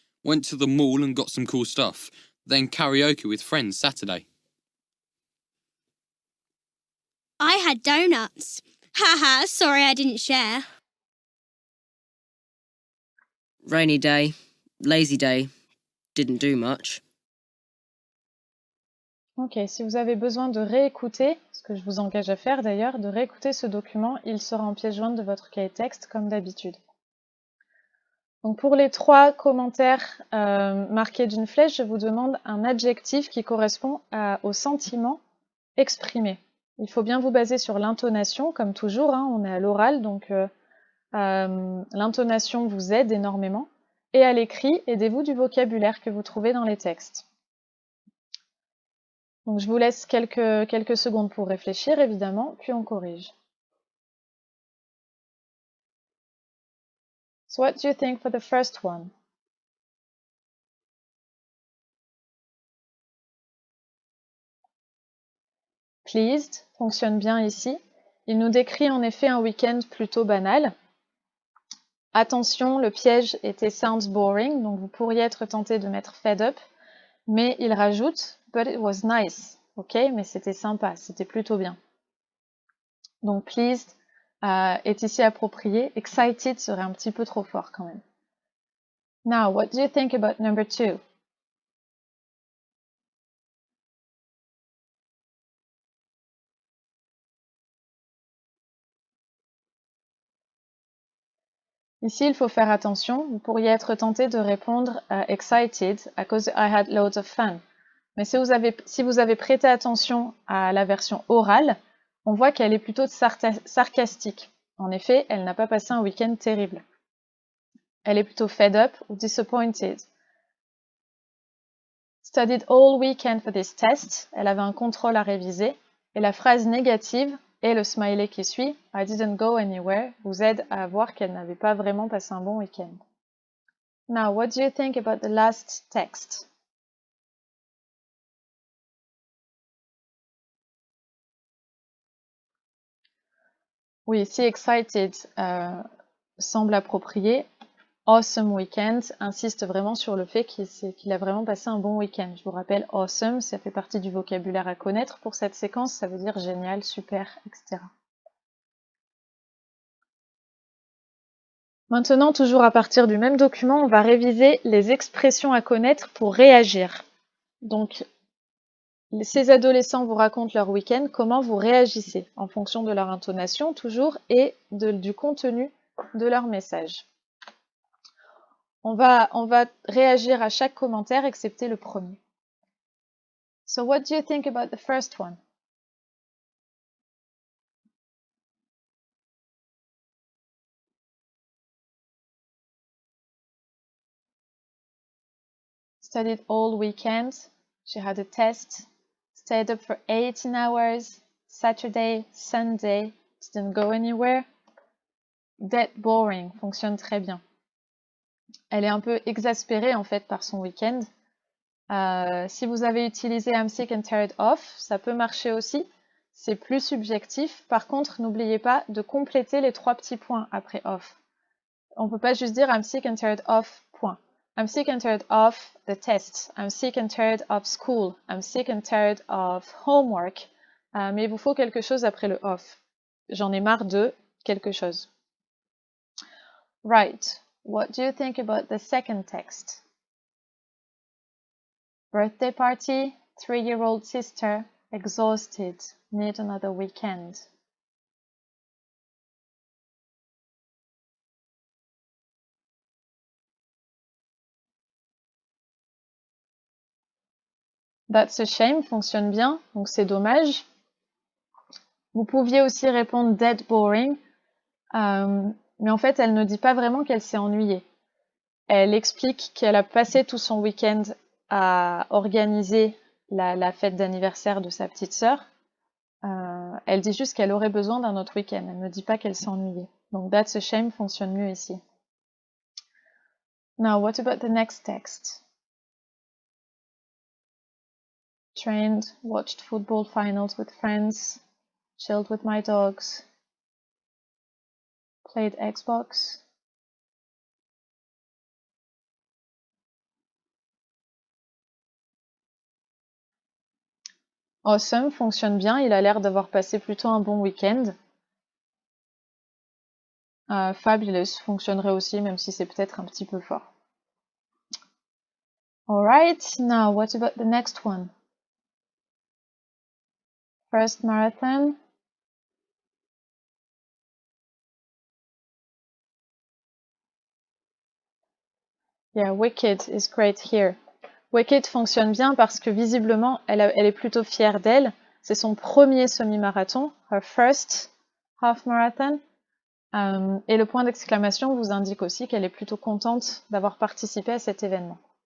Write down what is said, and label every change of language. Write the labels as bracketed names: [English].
[English] Went to the mall and got some cool stuff. Then karaoke with friends Saturday. I had donuts. Haha, sorry I didn't share. Rainy day, lazy day, didn't do much. [French] Ok, si vous avez besoin de réécouter, ce que je vous engage à faire d'ailleurs, de réécouter ce document, il sera en pièce jointe de votre cahier texte comme d'habitude. Donc pour les 3 commentaires marqués d'une flèche, je vous demande un adjectif qui correspond au sentiment exprimé. Il faut bien vous baser sur l'intonation, comme toujours, hein, on est à l'oral, donc l'intonation vous aide énormément. Et à l'écrit, aidez-vous du vocabulaire que vous trouvez dans les textes. Donc je vous laisse quelques secondes pour réfléchir, évidemment, puis on corrige. [English] So what do you think for the first one? [French] Pleased fonctionne bien ici. Il nous décrit en effet un week-end plutôt banal. Attention, le piège était [English] sounds boring, [French] donc vous pourriez être tenté de mettre [English] fed up, [French] mais il rajoute [English] but it was nice. [French] Ok, mais c'était sympa, c'était plutôt bien. Donc pleased est ici approprié. Excited serait un petit peu trop fort quand même. [English] Now, what do you think about number 2? [French] Ici, il faut faire attention. Vous pourriez être tenté de répondre excited à cause de [English] I had loads of fun. [French] Mais si vous avez prêté attention à la version orale, on voit qu'elle est plutôt sarcastique. En effet, elle n'a pas passé un week-end terrible. Elle est plutôt [English] fed up [French] ou disappointed. [English] Studied all weekend for this test. [French] Elle avait un contrôle à réviser. Et la phrase négative et le smiley qui suit, [English] I didn't go anywhere, [French] vous aide à voir qu'elle n'avait pas vraiment passé un bon week-end. [English] Now, what do you think about the last text? [French] Oui, ici excited semble approprié. [English] Awesome weekend [French] insiste vraiment sur le fait qu'il a vraiment passé un bon week-end. Je vous rappelle, awesome, ça fait partie du vocabulaire à connaître pour cette séquence, ça veut dire génial, super, etc. Maintenant, toujours à partir du même document, on va réviser les expressions à connaître pour réagir. Donc, ces adolescents vous racontent leur week-end, comment vous réagissez en fonction de leur intonation toujours et du contenu de leur message. On va réagir à chaque commentaire excepté le premier. [English] So what do you think about the first one? Studied all weekend. She had a test. Stayed up for 18 hours. Saturday, Sunday. Didn't go anywhere. Dead boring [French] fonctionne très bien. Elle est un peu exaspérée en fait par son week-end. Si vous avez utilisé [English] I'm sick and tired of, [French] ça peut marcher aussi. C'est plus subjectif. Par contre, n'oubliez pas de compléter les 3 petits points après of. On ne peut pas juste dire [English] I'm sick and tired of, [French] point. [English] I'm sick and tired of the test. I'm sick and tired of school. I'm sick and tired of homework. [French] Mais il vous faut quelque chose après le of. J'en ai marre de quelque chose. [English] Right. What do you think about the second text? Birthday party, 3-year-old sister, exhausted, need another weekend. That's a shame [French] fonctionne bien, donc c'est dommage. Vous pouviez aussi répondre [English] dead boring, [French] mais en fait elle ne dit pas vraiment qu'elle s'est ennuyée. elle explique qu'elle a passé tout son week-end à organiser la fête d'anniversaire de sa petite sœur. Elle dit juste qu'elle aurait besoin d'un autre week-end. Elle ne dit pas qu'elle s'ennuyait. Donc [English] that's a shame [French] fonctionne mieux ici. [English] Now, what about the next text? Trained, watched football finals with friends, chilled with my dogs, played Xbox. [French] Awesome fonctionne bien, il a l'air d'avoir passé plutôt un bon week-end. Fabulous fonctionnerait aussi, même si c'est peut-être un petit peu fort. [English] Alright, now what about the next one? First marathon. Yeah, Wicked is great here. [French] Wicked fonctionne bien parce que visiblement, elle est plutôt fière d'elle. C'est son premier semi-marathon, [English] her first half marathon. [French] Et le point d'exclamation vous indique aussi qu'elle est plutôt contente d'avoir participé à cet événement.